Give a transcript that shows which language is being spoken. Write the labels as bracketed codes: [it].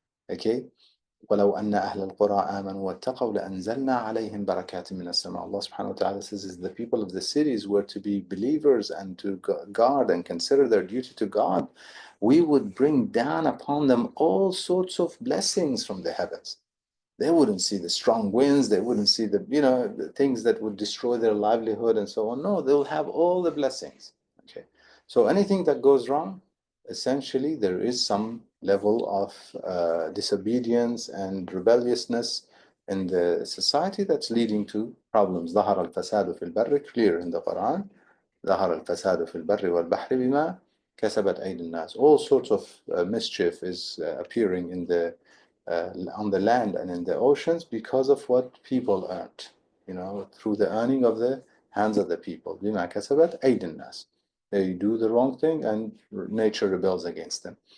[en] Okay, [ar] ولو أن أهل القرى آمنوا واتقوا لأنزلنا عليهم بركات من السماء. [en] Allah subhanahu wa ta'ala says, is the people of the cities were to be believers and to guard and consider their duty to God, we would bring down upon them all sorts of blessings from the heavens. They wouldn't see the strong winds, they wouldn't see the things that would destroy their livelihood and so on. No, they'll have all the blessings. Okay, so anything that goes wrong, essentially there is some level of disobedience and rebelliousness in the society that's leading to problems. [ar] ظهر الفساد في البر, [en] clear in the Quran. [ar] ظهر الفساد في البر والبحر بما كسبت أيدي الناس. [en] All sorts of mischief is appearing on the land and in the oceans because of what people earned, through the earning of the hands of the people. [ar] بما كسبت أيدي الناس. [en] They do the wrong thing, and nature rebels against them.